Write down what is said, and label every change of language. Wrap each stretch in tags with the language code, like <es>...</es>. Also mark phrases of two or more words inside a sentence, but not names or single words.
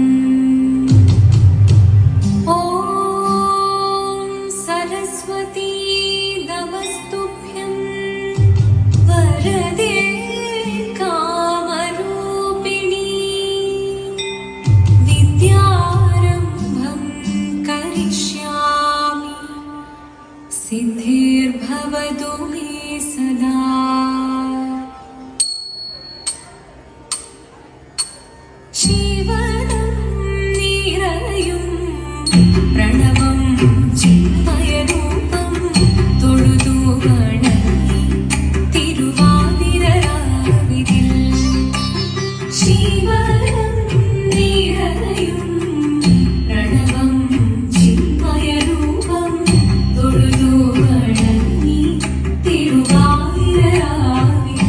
<sa>ॐ सरस्वती नमस्तुभ्यं वरदे कामरूपिणी विद्यारम्भं करिष्यामि सिद्धिर्भवतु मे सदा।</sa> <ml>ജീവനം നിറയും പ്രണവം ചിന്മയരൂപം തൊഴുതു വണങ്ങി തിരുവാതിരരാവിതിൽ ജീവനം നിറയും പ്രണവം ചിന്മയരൂപം തൊഴുതു വണങ്ങി തിരുവാതിരരാവിതിൽ</ml>